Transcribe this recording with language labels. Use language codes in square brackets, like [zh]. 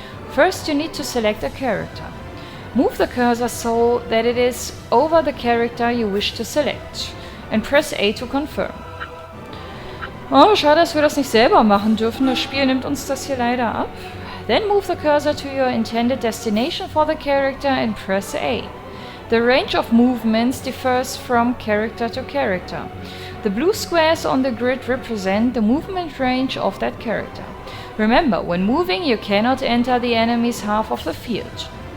[en] First, you need to select a character. Move the cursor so that it is over the character you wish to select and press A to confirm. [de] Oh, schade, dass wir das nicht selber machen dürfen. Das Spiel nimmt uns das hier leider ab. [en] Then move the cursor to your intended destination for the character and press A. The range of movements differs from character to character. The blue squares on the grid represent the movement range of that character. Remember, when moving, you cannot enter the enemy's half of the field.